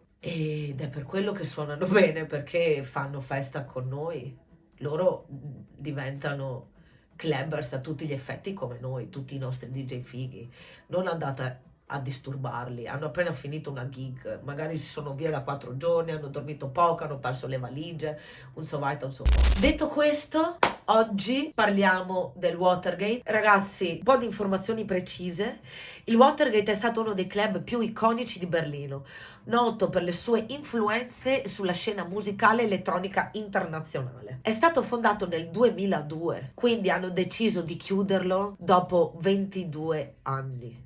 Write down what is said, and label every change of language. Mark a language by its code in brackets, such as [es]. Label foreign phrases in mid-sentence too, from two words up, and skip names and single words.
[it] Ed è per quello che suonano bene, perché fanno festa con noi. Loro diventano clubbers a tutti gli effetti come noi, tutti i nostri DJ fighi. Non andate a disturbarli, hanno appena finito una gig, magari si sono via da 4 giorni, hanno dormito poco, hanno perso le valigie, un [de] so weiter und so fort. [it] Detto questo, oggi parliamo del Watergate. Ragazzi, un po' di informazioni precise. Il Watergate è stato uno dei club più iconici di Berlino, noto per le sue influenze sulla scena musicale elettronica internazionale. È stato fondato nel 2002, quindi hanno deciso di chiuderlo dopo 22 anni.